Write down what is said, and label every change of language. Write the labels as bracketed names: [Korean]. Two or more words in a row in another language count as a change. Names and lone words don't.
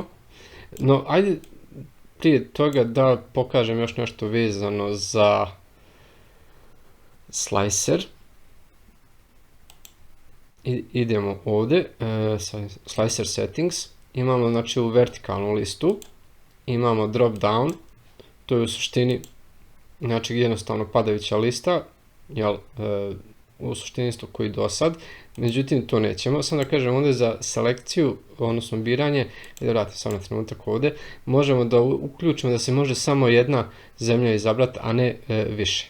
[Bosnian] No, ajde prije toga da pokažem još nešto vezano za slicer. Idemo ovdje, [English] slicer settings, [Bosnian] imamo znači u vertikalnu listu, imamo [English] drop down, [Bosnian] to je u suštini znači jednostavno padajuća lista, u suštini isto koji do sad, međutim to nećemo, samo da kažem ovdje za selekciju, odnosno biranje, da vratim samo na trenutak ovdje, možemo da uključimo da se može samo jedna zemlja izabrati, a ne više.